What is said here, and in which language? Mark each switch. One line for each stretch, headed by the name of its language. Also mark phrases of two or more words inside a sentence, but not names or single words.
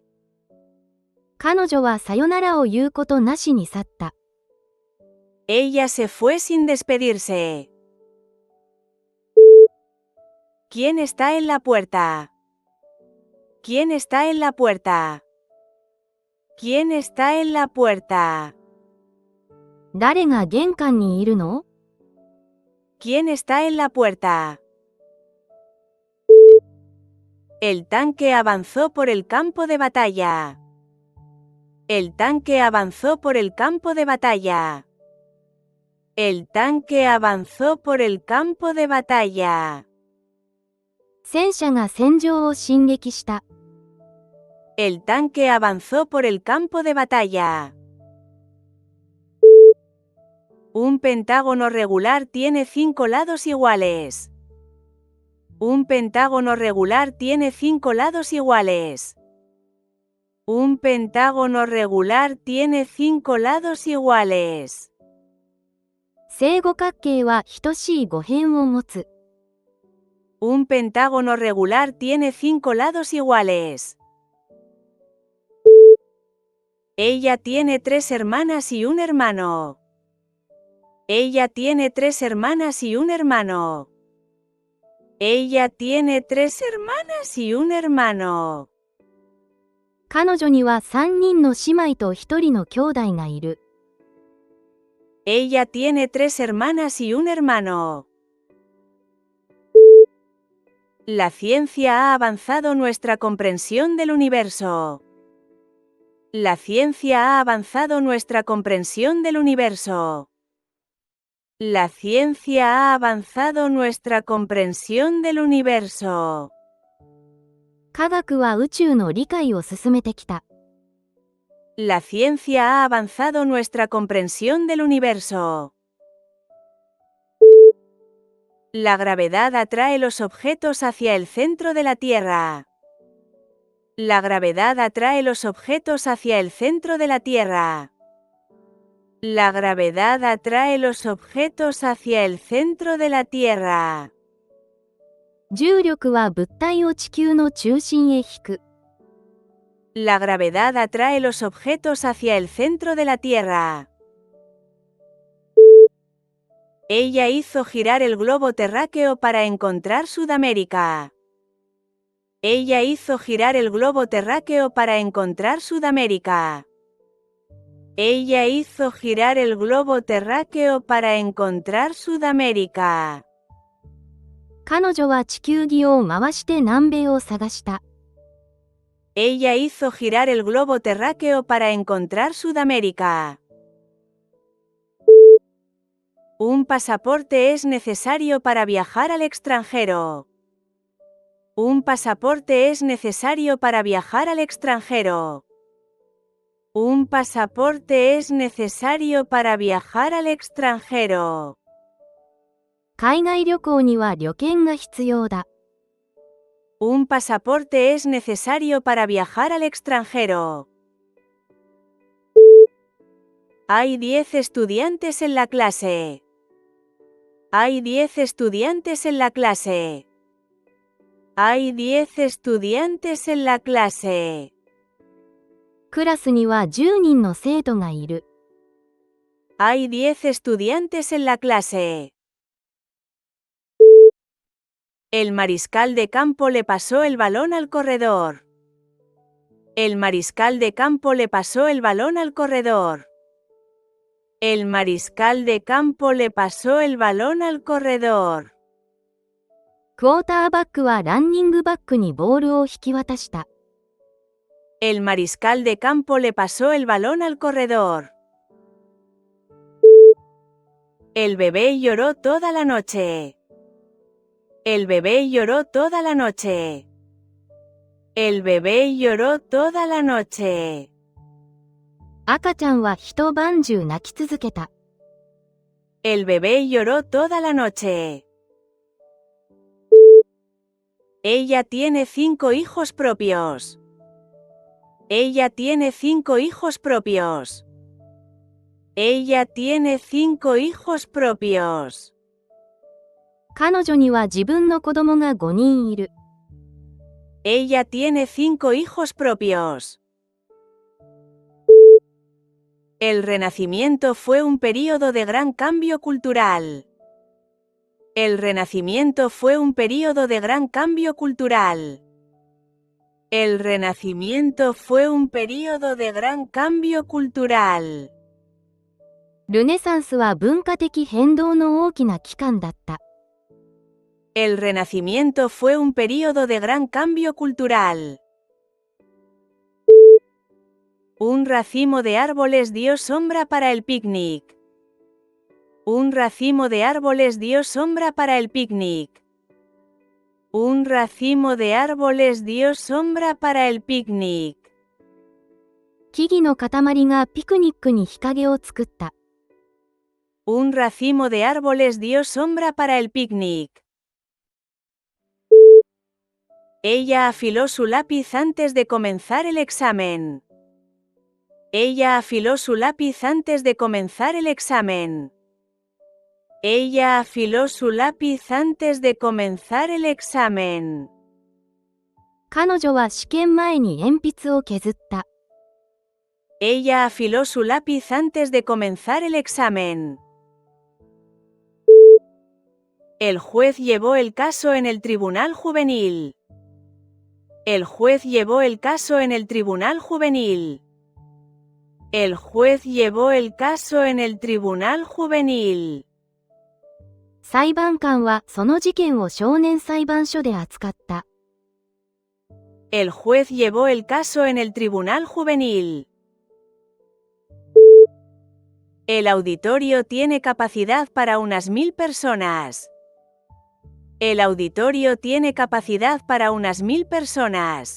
Japanese: 彼女はさよならを言うことなしに去った。
Spanish: Ella se fue sin despedirse. ¿Quién está en la puerta? ¿Quién está en la puerta? ¿Quién está en la puerta?
Japanese: 誰が玄関にいるの？
Spanish: ¿Quién está en la puerta? El tanque avanzó por el campo de batalla. El tanque avanzó por el campo de batalla. El tanque avanzó por el campo de batalla.
Japanese: 戦車が戦場を進撃した。
Spanish: El tanque avanzó por el campo de batalla. Un pentágono regular tiene 5 lados iguales. Un pentágono regular tiene 5 lados iguales. Un pentágono regular tiene 5 lados iguales.
Japanese: 正五角形は等しい5辺を持つ。
Spanish: Un pentágono regular tiene 5 lados iguales. Ella tiene 3 hermanas y un hermano. Ella tiene 3 hermanas y un hermano. Ella tiene 3 hermanas y un hermano.
Japanese: 彼女には3人の姉妹と1人の兄弟がいる。
Spanish: Ella tiene 3 hermanas y un hermano. La ciencia ha avanzado nuestra comprensión del universo. La ciencia ha avanzado nuestra comprensión del universo. La ciencia ha avanzado nuestra comprensión del universo.
Japanese: 科学は宇宙の理解を進めてきた。
Spanish: La ciencia ha avanzado nuestra comprensión del universo. La gravedad atrae los objetos hacia el centro de la Tierra. La gravedad atrae los objetos hacia el centro de la Tierra. La gravedad atrae los objetos hacia el centro de la Tierra.
Japanese: 重力は物体を地球の中心へ引く。
Spanish: La gravedad atrae los objetos hacia el centro de la Tierra. Ella hizo girar el globo terráqueo para encontrar Sudamérica. Ella hizo girar el globo terráqueo para encontrar Sudamérica. Ella hizo girar el globo terráqueo para encontrar Sudamérica.
Japanese: 彼女は地球儀を回して南米を探した。
Spanish: Ella hizo girar el globo terráqueo para encontrar Sudamérica. Un pasaporte es necesario para viajar al extranjero. Un pasaporte es necesario para viajar al extranjero. Un pasaporte es necesario para viajar al extranjero.
Japanese: 海外旅行には旅券が必要だ。
Spanish: Un pasaporte es necesario para viajar al extranjero. Hay 10 estudiantes en la clase. Hay 10 estudiantes en la clase. Hay 10 estudiantes en la clase.
Japanese: クラスには10人の生徒がいる。
Spanish: Hay 10 estudiantes en la clase. El mariscal de campo le pasó el balón al corredor. El mariscal de campo le pasó el balón al corredor. El mariscal de campo le pasó el balón al corredor.
Japanese: クォーターバックはランニングバックにボールを引き渡した。
Spanish: El mariscal de campo le pasó el balón al corredor. El bebé lloró toda la noche. El bebé lloró toda la noche. El bebé lloró toda la noche.
Japanese: 赤ちゃんは一晩中泣き続けた。
Spanish: El bebé lloró toda la noche. Ella tiene 5 hijos propios. Ella tiene 5 hijos propios. Ella tiene 5 hijos propios.
Japanese: 彼女には自分の子供が5人いる。
Spanish: Ella tiene 5 hijos propios. El Renacimiento fue un período de gran cambio cultural. El Renacimiento fue un período de gran cambio cultural. El Renacimiento fue un período de gran cambio cultural.
Japanese: ルネサンスは文化的変動の大きな期間だった。
Spanish: El Renacimiento fue un período de gran cambio cultural. Un racimo de árboles dio sombra para el picnic. Un racimo de árboles dio sombra para el picnic. Un racimo de árboles dio sombra para el picnic.
Japanese: 木々の塊がピクニックに日陰を作った。
Spanish: Un racimo de árboles dio sombra para el picnic. Ella afiló su lápiz antes de comenzar el examen. Ella afiló su lápiz antes de comenzar el examen. Ella afiló su lápiz antes de comenzar el examen.
Japanese: 彼女は試験前に鉛筆を削った。
Spanish: Ella afiló su lápiz antes de comenzar el examen. El juez llevó el caso en el tribunal juvenil. El juez llevó el caso en el tribunal juvenil. El juez llevó el caso en el tribunal juvenil.
Japanese: 裁判官はその事件を少年裁判所で扱った。
Spanish: El juez llevó el caso en el tribunal juvenil. El auditorio tiene capacidad para unas 1000 personas. El auditorio tiene capacidad para unas 1000 personas.